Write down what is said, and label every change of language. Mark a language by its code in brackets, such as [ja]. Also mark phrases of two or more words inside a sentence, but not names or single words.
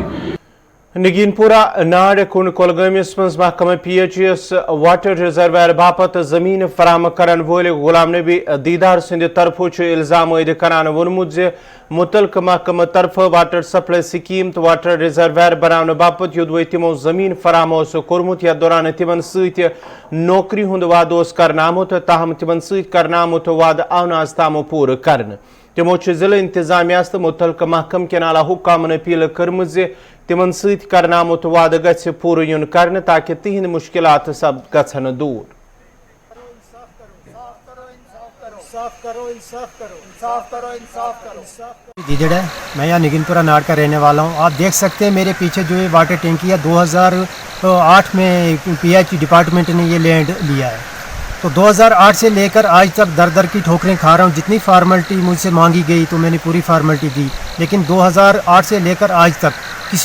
[ks] نگین پورہ ناڑ کن کولگامس مز محکمہ PHEس [en] water reservoir [ks] باپت زمین فراہم کرن وول غلام نبی دیدار سند طرف الزام عائد کران وونمت زِ متعلقہ محکمہ طرف [en] water supply scheme [ks] تو [en] water reservoir [ks] بنانے باپت یودوے تمو زمین فراہم کورمت یتھ دوران تمن ست نوکری ہند وعدہ اوس کرنہٕ آمت تاہم تمن ست کرنہٕ آمت وعدہ آو نہٕ آز تام پوٗرٕ کرنہٕ تمو ضلع انتظامیہ تو متعلقہ محکمہ کین اعلیٰ حکامن اپیل کرمژ زِ تمن ست کرنہٕ آمت وعدہ گژھِ پوٗرٕ یُن کرنہٕ تاکہ تہند مشکلات گژھن دوٗر [ur] دیدڑ ہے میں یہاں نگین پورہ ناڑ کا رہنے والا ہوں آپ دیکھ سکتے ہیں میرے پیچھے جو یہ واٹر ٹینکی ہے 2008 میں PHE ڈپارٹمنٹ نے یہ لینڈ لیا ہے تو 2008 سے لے کر آج تک در کی ٹھوکریں کھا رہا ہوں جتنی فارملٹی مجھ سے مانگی گئی تو میں نے پوری فارملٹی دی لیکن 2008 سے لے کر آج تک کسی